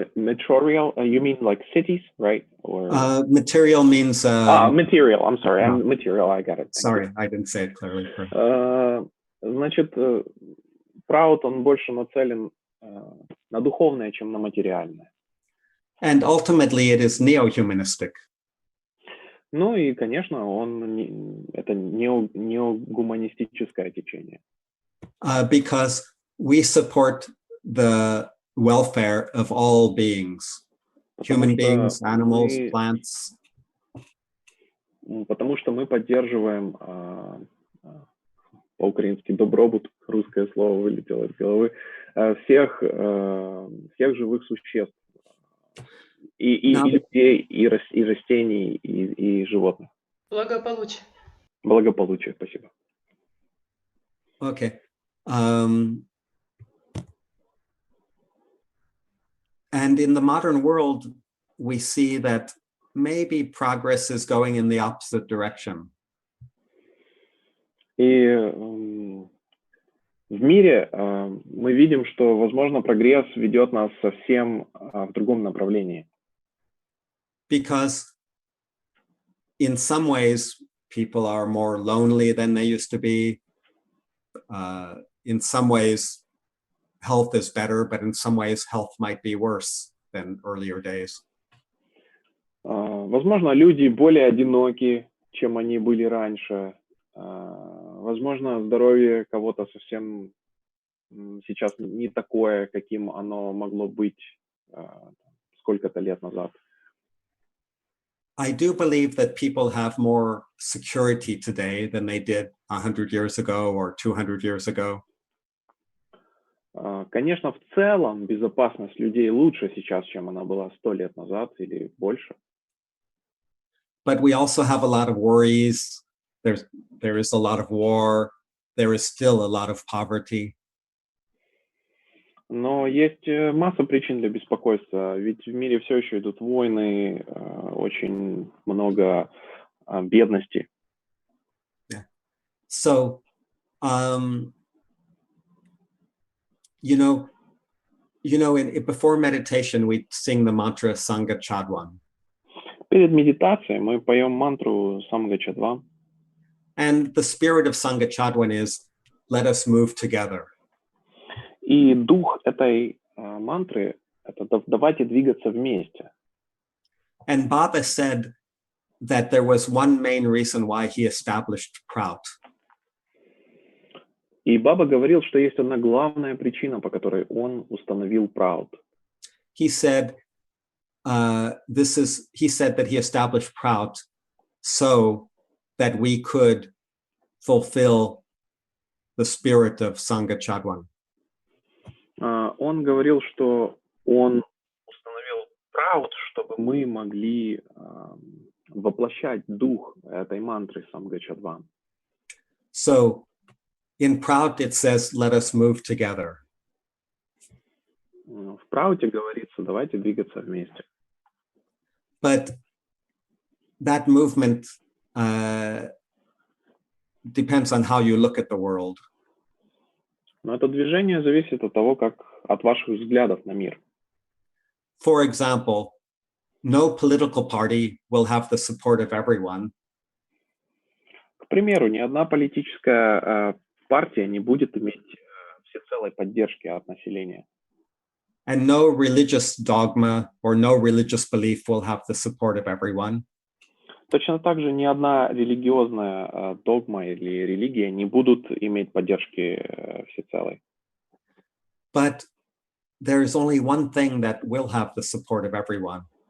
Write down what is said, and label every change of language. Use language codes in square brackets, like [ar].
[en] Material, you mean like cities, right? Or material means... material, I'm sorry, material, I got it. Sorry, I didn't say it clearly. [ru] Значит, ПРАУТ, он больше нацелен на духовное, чем на материальное. [en] And ultimately it is neo-humanistic. [ru] Ну и, конечно, это неогуманистическое течение. [en] Because we support the welfare of all beings, human beings, animals, plants. [ru] Потому что мы поддерживаем по-украински добробут, русское слово вылетело из головы, всех живых существ, и людей, и растений, и животных. Благополучие. Благополучие, спасибо. [en] Okay. And in the modern world, we see that maybe progress is going in the opposite direction. [ru] И в mире мы видим, что, возможно, прогресс ведет нас совсем в другом направлении. [en] Because in some ways, people are more lonely than they used to be. In some ways, health is better, but in some ways, health might be worse than earlier days. [ru] Возможно, люди более одиноки, чем они были раньше. Возможно, здоровье кого-то совсем сейчас не такое, каким оно могло быть сколько-то лет назад. [en] I do believe that people have more security today than they did 100 years ago or 200 years ago. [ru] Конечно, в целом безопасность людей лучше сейчас, чем она была 100 лет назад или больше. [en] But we also have a lot of worries. There is a lot of war. There is still a lot of poverty. [ru] Но есть масса причин для беспокойства, ведь в мире все еще идут войны, очень много бедности. [en] Yeah. So, before meditation, we sing the mantra Sangha Chadwan. [ru] Перед медитацией мы поем мантру Самга Чадва. [en] And the spirit of Sangha Chadwan is, let us move together. [ru] И дух этой мантры — это давайте двигаться вместе. [en] And Baba said that there was one main reason why he established ПРАУТу. [ru] И Баба говорил, что есть одна главная причина, по которой он установил ПРАУТу. [en] He said that he established ПРАУТу so that we could fulfill the spirit of Sangha Chadwan. [ru] Он говорил, что он установил ПРАУТу, чтобы мы могли воплощать дух этой мантры Самга Чадва. [en] So in ПРАУТу it says, let us move together. [ru] В ПРАУТе говорится, давайте двигаться вместе. [en] But that movement depends on how you look at the world. [ru] Но это движение зависит от того, от ваших взглядов на мир. [en] For example, no political party will have the support of everyone. [ru] К примеру, ни одна политическая партия не будет иметь всецелой поддержки от населения. [en] And no religious dogma or no religious belief will have the support of everyone. [ru] Точно так же ни одна религиозная догма или религия не будут иметь поддержки всецелой. [en] But there is only one thing that will have the support of everyone.